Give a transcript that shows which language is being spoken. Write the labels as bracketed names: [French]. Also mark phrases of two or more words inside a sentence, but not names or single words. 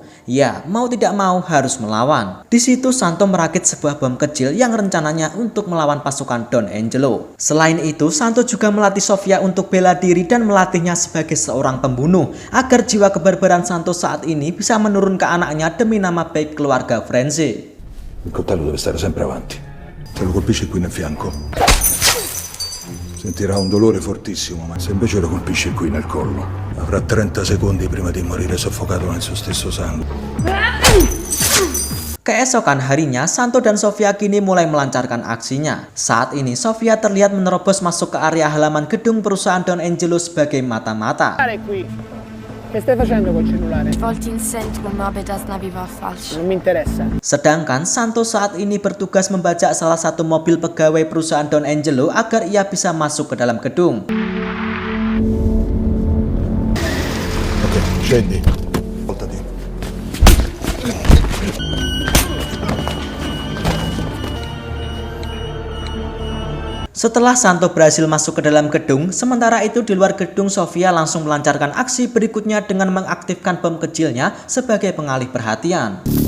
[Indonesian] Ya, mau tidak mau harus melawan. Di situ Santo merakit sebuah bom kecil yang rencananya untuk melawan pasukan Don Angelo. Selain itu, Santo juga melatih Sofia untuk bela diri dan melatihnya sebagai seorang pembunuh agar jiwa kebarbaran Santo saat ini bisa menurun ke anaknya demi nama baik keluarga Frenzy. [Italian] Il coltello deve stare sempre avanti. Se lo colpisci qui nel fianco, sentirà un dolore fortissimo, ma se invece lo colpisci qui nel collo, avrà 30 secondi prima di morire soffocato nel suo stesso sangue. [Indonesian] Keesokan harinya, Santo dan Sofia kini mulai melancarkan aksinya. Saat ini, Sofia terlihat menerobos masuk ke area halaman gedung perusahaan Don Angelo sebagai mata-mata. [Italian] Che stai facendo col cellulare? Volti in sento con una petasna viva falsa. Non mi interessa. [Indonesian] Sedangkan Santo saat ini bertugas membajak salah satu mobil pegawai perusahaan Don Angelo agar ia bisa masuk ke dalam gedung. [Italian] Ok, scendi. Voltati. [Indonesian] Setelah Santo berhasil masuk ke dalam gedung, sementara itu di luar gedung Sofia langsung melancarkan aksi berikutnya dengan mengaktifkan bom kecilnya sebagai pengalih perhatian.